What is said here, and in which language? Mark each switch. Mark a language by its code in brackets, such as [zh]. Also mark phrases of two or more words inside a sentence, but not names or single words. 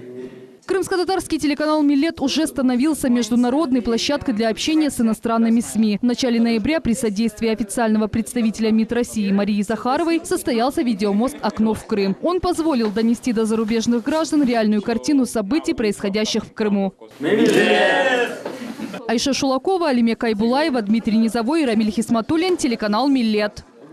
[ru] Крымско-татарский телеканал «Милет» уже становился международной площадкой для общения с иностранными СМИ. В начале ноября при содействии официального представителя МИД России Марии Захаровой состоялся видеомост «Окно в Крым». Он позволил донести до зарубежных граждан реальную картину событий, происходящих в Крыму. Айша Шулакова, Алимек Айбулаева, Дмитрий Низовой и Рамиль Хисматуллин, телеканал «Милет».